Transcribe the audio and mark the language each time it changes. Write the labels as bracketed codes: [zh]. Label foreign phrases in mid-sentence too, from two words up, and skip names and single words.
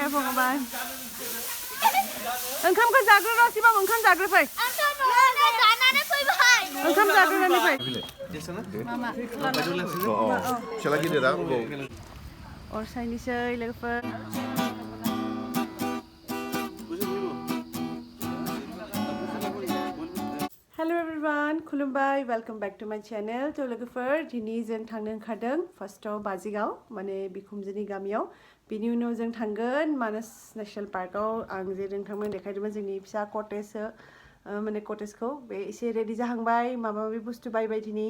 [brx] भगवान ओंखामखौ जाग्रोर' सिबां ओंखाम जाग्रोफै ओंखाम जाग्रोनानै फै फिसाला गिदिरा अर सायनोसै लोगोफोर [en] hello everyone [brx] खुलुमबाय [en] welcome back to my channel [brx] तो लोगोफोर दिनै जों थांनो ओंखारदों फार्स्टआव बाजिगाव माने बिखुमजोनि गामियाव बिनि उनाव जों थांगोन मानास नेशनल पार्कआव आं जे नोंथांमोन देखायदोंमोन जोंनि फिसा कटेजसो माने कटेजखौ बे एसे रेडि जाहांबाय माबा माबि बुस्थु बायबाय दिनै